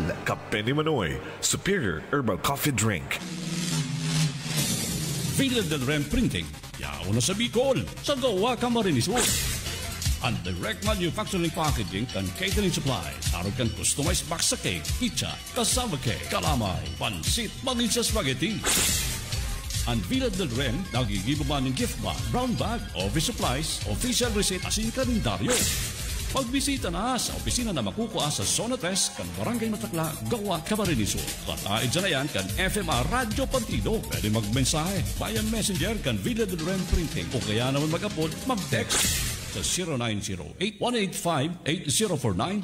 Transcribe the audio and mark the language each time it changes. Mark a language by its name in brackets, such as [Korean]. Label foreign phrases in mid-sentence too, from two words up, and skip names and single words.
[Bikol] Kape ni Manoy, Superior Herbal Coffee Drink. Villa del Rem Printing. Yauna sa Bicol, sa Gawa Camarines Sur. Ang [English] direct manufacturing packaging [Bikol] kan [English] catering supplies. [Bikol] Araw kan [English] customized box [Bikol] sa [English] cake, pizza, cassava cake, [Bikol] calamay, pansit, manisa spaghetti. Ang Villa del Rem, nagigiba ng [English] gift bag, brown bag, office supplies, official receipt [Bikol] asin kalendaryo. Pagbisita na sa opisina na makukuha sa Zona 3 kan Barangay Matakla, Gawa, Camarines Sur. Kataid dyan na yan kan FMR Radio Partido. Pwede magmensahe [English] via messenger [Bikol] kan Villa del Rem Printing o kaya naman mag-upload, mag-text sa 0908-185-8049.